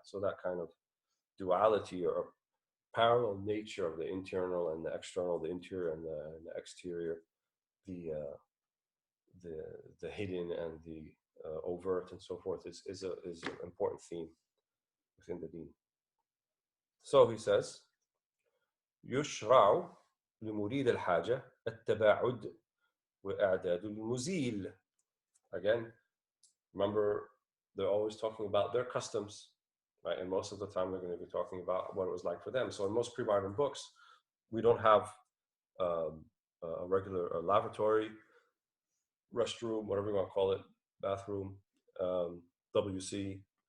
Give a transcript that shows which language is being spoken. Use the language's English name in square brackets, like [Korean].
[English] So that kind of duality or parallel nature of the internal and the external, the interior and the exterior, the hidden and the overt and so forth is an important theme within the deen. So he says, [Arabic] يشرع لمريد الحاجة التباعد وإعداد المزيل. [English] Again, remember, they're always talking about their customs, right? And most of the time they're going to be talking about what it was like for them. So in most pre-modern books, we don't have a regular lavatory, restroom, whatever you want to call it, bathroom, WC.